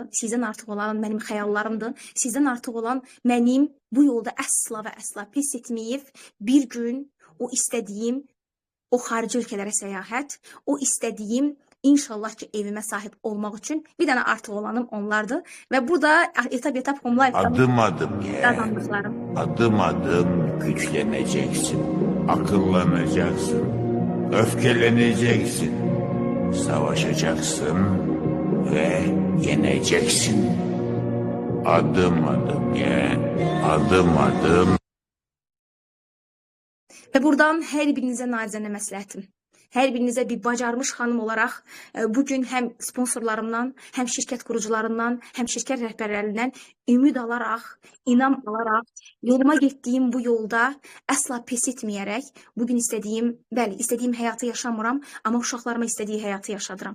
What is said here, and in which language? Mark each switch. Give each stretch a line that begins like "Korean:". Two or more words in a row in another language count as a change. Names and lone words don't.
Azerbaijani: Sizdən artıq olanım mənim xəyallarımdır. Sizdən artıq olan mənim bu yolda əsla və əsla pes etməyib bir gün o istədiyim o xarici ölkələrə səyahət, o istədiyim İnşallah ki, evimə sahib olmaq üçün bir dənə artıq olanım onlardır. Və burada etap Home Life'dan
Turkish: adım adım kazandıqlarım. Adım adım güçleneceksin, akıllanacaksın, öfkeleneceksin, savaşacaksın ve yeneceksin. Adım adım adım adım.
Azerbaijani: Və buradan hər birinizə nacizənə məsləhətim. Hər birinizə bir bacarmış xanım olaraq bugün həm sponsorlarımdan, həm şirkət qurucularından, həm şirkət rəhbərlərindən ümid alaraq, inam alaraq, yoluma getdiyim bu yolda əsla pes etməyərək bugün istədiyim həyatı yaşamıram, amma uşaqlarıma istədiyi həyatı yaşadıram.